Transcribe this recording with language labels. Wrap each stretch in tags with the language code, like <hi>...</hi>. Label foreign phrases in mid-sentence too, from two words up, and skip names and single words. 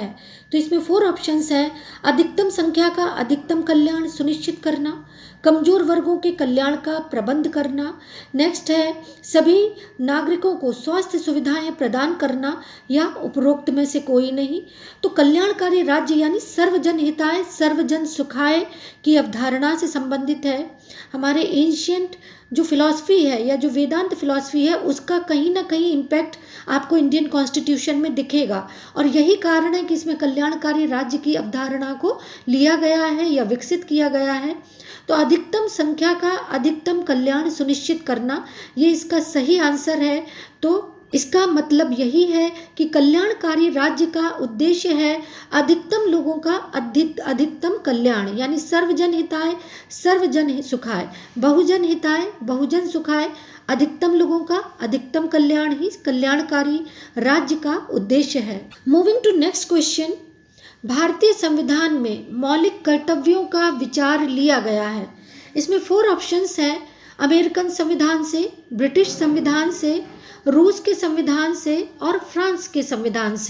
<hi>तो इसमें 4 ऑप्शंस है: अधिकतम संख्या का अधिकतम कल्याण सुनिश्चित करना, कमजोर वर्गों के कल्याण का प्रबंध करना, नेक्स्ट है सभी नागरिकों को स्वास्थ्य सुविधाएं प्रदान करना, या उपरोक्त में से कोई नहीं। तो कल्याणकारी राज्य यानी</hi> <sa>सर्वजन हिताय सर्वजन सुखाय</sa> <hi>की अवधारणा से संबंधित है। हमारे एंशियंट जो फिलॉसफी है या जो वेदांत फिलॉसफी है उसका कहीं ना कहीं इम्पैक्ट आपको</hi> <en>Indian Constitution</en> <hi>में दिखेगा और यही कारण है कि इसमें कल्याणकारी राज्य की अवधारणा को लिया गया है या विकसित किया गया है। तो अधिकतम संख्या का अधिकतम कल्याण सुनिश्चित करना ये इसका सही आंसर है। तो इसका मतलब यही है कि कल्याणकारी राज्य का उद्देश्य है अधिकतम लोगों का अधिकतम कल्याण, यानी</hi> <sa>सर्वजन हिताय सर्वजन सुखाय, बहुजन हिताय बहुजन सुखाय,</sa> <hi>अधिकतम लोगों का अधिकतम कल्याण ही कल्याणकारी राज्य का उद्देश्य है।</hi> <en>moving to next question,</en> <hi>भारतीय संविधान में मौलिक कर्तव्यों का विचार लिया गया है। इसमें 4 ऑप्शंस हैं, अमेरिकन संविधान से, ब्रिटिश संविधान से, रूस के संविधान से और फ्रांस के संविधान से।</hi>